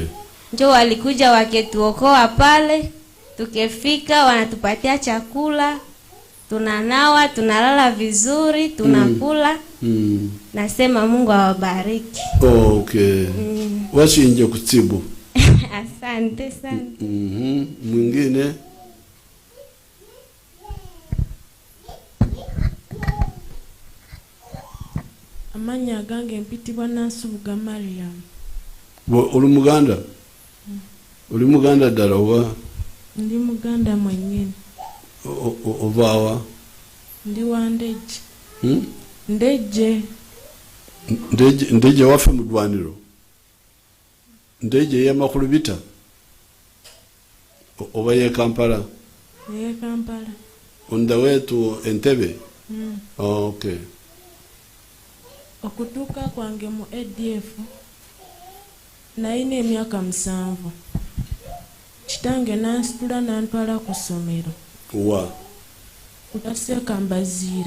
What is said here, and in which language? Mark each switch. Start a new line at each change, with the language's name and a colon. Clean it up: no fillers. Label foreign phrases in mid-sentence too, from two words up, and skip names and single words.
Swahili: Njoo walikuja waketuokoa pale, tukefika wanatupatia chakula, tunanawa, tunalala vizuri, tunakula. Nasema Mungu awabariki. Okay. Wasi nje kutibu. Asante sana. Mwingine?
Ganda: Amanya gange mpitibwa Nansubuga Mariam. Uli Muganda? Uli Muganda ddala oba? Ndi Muganda mwennyini. Ovaawa? Ndi wa Ndejje. Ndejje. Ndejje waffe mu ddwaniro? Ndejje y'amakulu bita? Oba ye Kampala? Ye Kampala.
English: On the way to Entebbe? Okay.
Ganda: Okutuuka kwange mu ADF nalina emyaka 7. Kitange nansitula nantwala ku ssomero. Wa? Ku Sekambaziira.